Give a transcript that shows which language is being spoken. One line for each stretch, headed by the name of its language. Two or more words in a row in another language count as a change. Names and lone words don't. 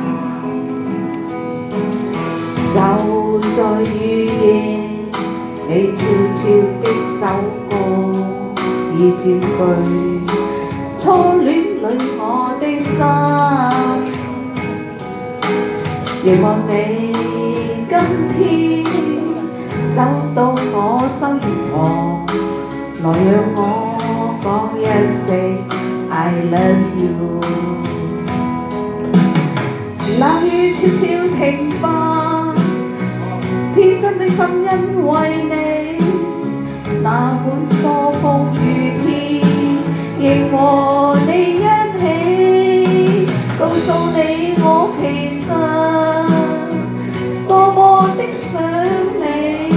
Cantonese: 就在雨夜，你悄悄的走過，已佔據初戀裏我的心。凝望你今天走到我身旁，來讓我講一聲
English: I love you。
Cantonese: 冷雨悄悄停吧，天真的心因為你，那本多風雨天，亦和你一起，告訴你我其實多麼的想你。